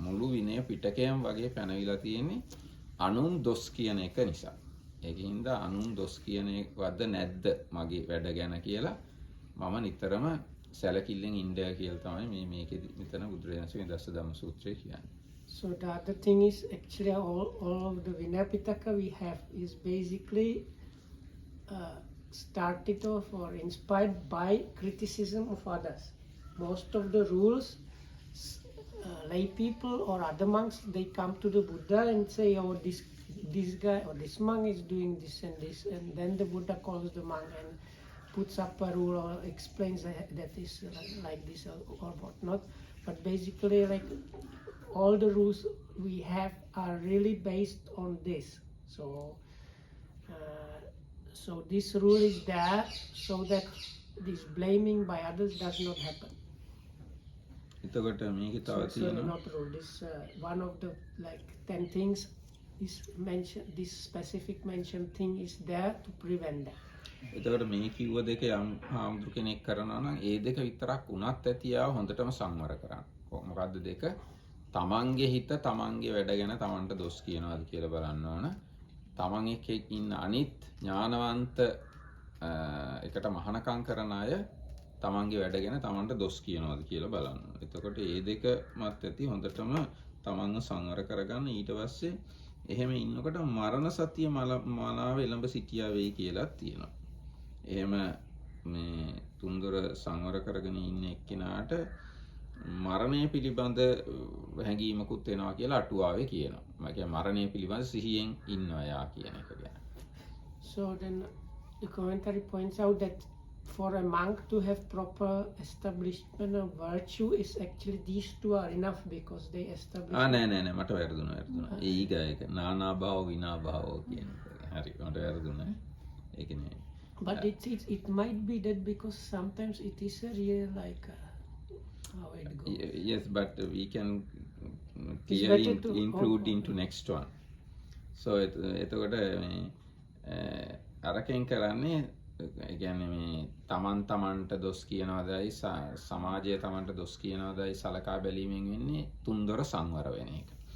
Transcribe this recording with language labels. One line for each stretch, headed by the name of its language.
Sinhala: මුළු විනය පිටකයම වගේ පැනවිලා තියෙන්නේ අනුන් දොස් කියන එක නිසා. ඒකින්ද අනුන් දොස් කියන එකවද නැද්ද මගේ වැඩ ගැන කියලා මම නිතරම සැලකිල්ලෙන් ඉන්න කියලා තමයි මේකෙදි මෙතන බුදුරජාණන් දසධම්ම සූත්‍රයේ කියන්නේ.
English: So the other thing is actually all of the Vinaya Pitaka we have is basically started off or inspired by criticism of others. Most of the rules, lay people or other monks, they come to the Buddha and say, oh, this guy or this monk is doing this, and then the Buddha calls the monk and puts up a rule or explains that is like this or whatnot. But basically, like all the rules we have are really based on this. So So this rule is there so that this blaming by others does not happen.
Sinhala: එතකොට මේකේ තව
English: So
Sinhala: තියෙනවා
English: not rule. This one of the like 10 things is mentioned. This specific mentioned thing is there to prevent that.
Sinhala: එතකොට මේ කිව්ව දෙක යම් හාමුදුරු කෙනෙක් කරනවා නම් ඒ දෙක විතරක් වුණත් ඇතියාව හොඳටම සංවර කරන්න. මොකද්ද දෙක? තමන්ගේ හිත තමන්ගේ වැඩ ගැන තමන්ට දොස් කියනවාද කියලා බලන්න ඕන. තමන් එක්ක ඉන්න අනිත් ඥානවන්ත එකට මහානකම් කරන අය තමන්ගේ වැඩ ගැන තමන්ට දොස් කියනවාද කියලා බලන්න. එතකොට මේ දෙක මත් ඇති හොඳටම තමන්ව සංවර කරගන්න. ඊට පස්සේ එහෙම ඉන්නකොට මරණ සතිය මනාව එළඹ සිටියා වෙයි කියලා තියෙනවා. එහෙම මේ තුන්දොර සංවර කරගෙන ඉන්න එක්කිනාට මරණය පිළිබඳ හැඟීමකුත් වෙනවා කියලා අටුවාවේ කියනවා. මම කියන්නේ මරණය පිළිබඳ සිහියෙන් ඉන්නවා යා කියන එක ගැන.
English: So then the commentary points out that for a monk to have proper establishment of virtue is actually these two are enough because they establish.
Sinhala: නෑ මට වැරදුනා. ඒ ඊගායක නානා භාව විනා භාව කියන එක. හරි මට වැරදුනා. ඒක නේ.
English: But it might be that because sometimes it is a real like how it goes. Yes, but we can include into next one. So
Sinhala: එතකොට මේ අරකින් කරන්නේ ඒ කියන්නේ මේ තමන්ට දොස් කියනවාදයි සමාජය තමන්ට දොස් කියනවාදයි සලකා බැලීමෙන් වෙන්නේ තුන්දොර සංවර වෙන එක.